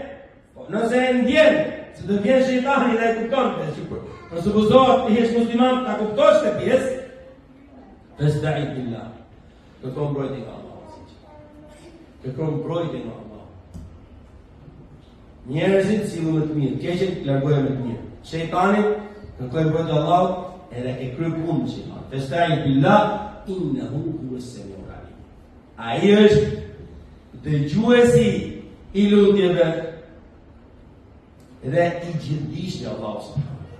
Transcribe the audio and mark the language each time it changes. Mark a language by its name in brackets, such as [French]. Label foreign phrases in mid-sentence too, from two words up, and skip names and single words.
[Albanian] Nëse e ndjen se të vjen shejtani dhe e kupton që për supozohet të jesh musliman, ta kuptosh këtë pjesë, [Arabic] فاستعذ بالله. [Albanian] Kërkon mbrojtje nga Allahu. Kërkon mbrojtje nga Allahu. Njerëzit sillu me të mirë, keqet largohen me të mirë. Shejtani kërkoi mbrojtje Allahut edhe e krye punën e shejtanit. [Arabic] فاستعذ بالله إنه هو السميع العليم. [Albanian] Ai është dëgjuesi i lutjeve dhe i gjithdijshëm i Allahut subhanahu.